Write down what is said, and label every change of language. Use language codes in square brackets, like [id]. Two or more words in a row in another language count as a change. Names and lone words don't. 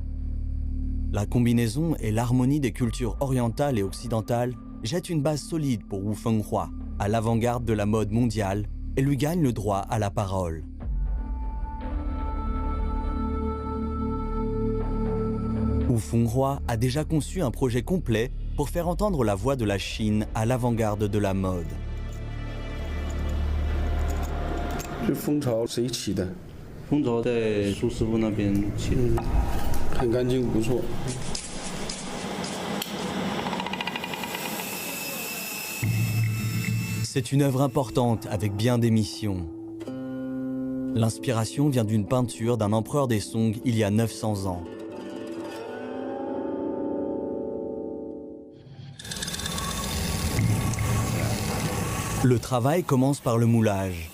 [fr] La combinaison et l'harmonie des cultures orientales et occidentales jettent une base solide pour Wu Fenghua, à l'avant-garde de la mode mondiale, et lui gagne le droit à la parole. Wu Fenghua a déjà conçu un projet complet pour faire entendre la voix de la Chine à l'avant-garde de la mode. [zh] 这蜂巢谁起的？蜂巢在苏师傅那边起的。很干净，不错。 [fr] C'est une œuvre importante avec bien des missions. L'inspiration vient d'une peinture d'un empereur des Song il y a 900 ans. Le travail commence par le moulage.